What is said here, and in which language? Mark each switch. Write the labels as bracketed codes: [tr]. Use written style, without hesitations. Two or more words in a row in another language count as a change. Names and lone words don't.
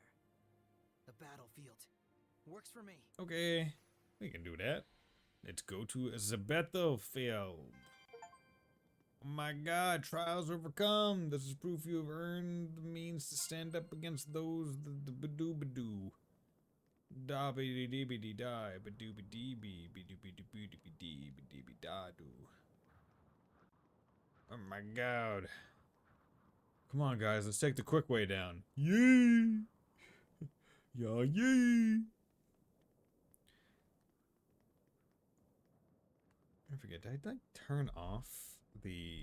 [en] The battlefield. Works for me. Okay, we can do that. Let's go to the battlefield. Oh my god, trials overcome. This is proof you have earned the means to stand up against those the badoo. Da be dee dee be dee die, badoo be dee be be doo be doo be doo be dee be dee be da do. Oh my god. Come on guys, let's take the quick way down. Yay! Yeah, yay! I forget, did I like turn off the...